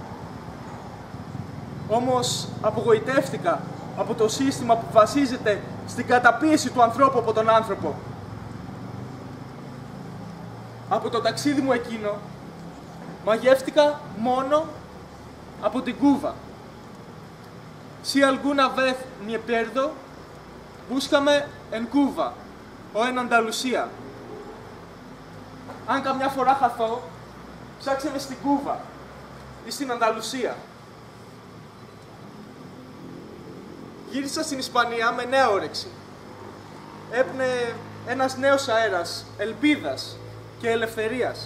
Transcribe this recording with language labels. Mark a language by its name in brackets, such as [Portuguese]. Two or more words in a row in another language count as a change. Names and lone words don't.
[Greek] Όμως απογοητεύτηκα από το σύστημα που βασίζεται στην καταπίεση του ανθρώπου από τον άνθρωπο. Από το ταξίδι μου εκείνο, μαγεύτηκα μόνο από την Κούβα. [Spanish] Si alguna vez me pierdo, búscame en Cuba, o en Andalucía. [Greek] Αν καμιά φορά χαθώ, ψάξε με στην Κούβα ή στην Ανταλουσία. Γύρισα στην Ισπανία με νέα όρεξη. Έπνε ένας νέος αέρας, ελπίδας και ελευθερίας.